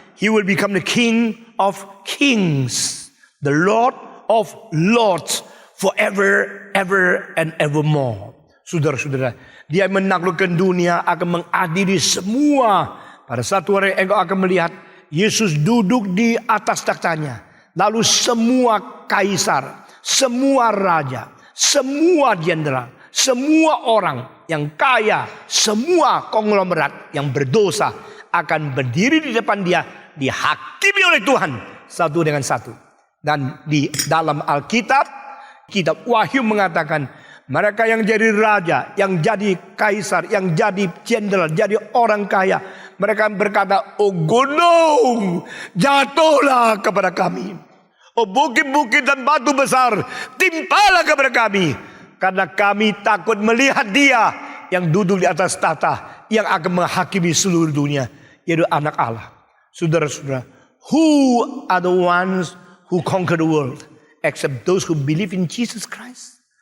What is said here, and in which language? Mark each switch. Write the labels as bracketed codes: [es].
[en] He will become the King of Kings, the Lord of Lords, forever, ever, and evermore. [id] Saudara-saudara, Dia menaklukkan dunia, akan mengadili semua. Pada satu hari engkau akan melihat Yesus duduk di atas taktanya. Lalu semua kaisar, semua raja, semua jenderal, semua orang yang kaya, semua konglomerat yang berdosa akan berdiri di depan Dia, dihakimi oleh Tuhan satu dengan satu. Dan di dalam Alkitab, kitab Wahyu mengatakan, mereka yang jadi raja, yang jadi kaisar, yang jadi jenderal, jadi orang kaya, mereka berkata, oh gunung, jatuhlah kepada kami. Oh bukit-bukit dan batu besar, timpalah kepada kami. Karena kami takut melihat Dia yang duduk di atas tahta, yang akan menghakimi seluruh dunia, yaitu anak Allah. Saudara-saudara, [en] who are the ones who conquer the world? Except those who believe in Jesus Christ.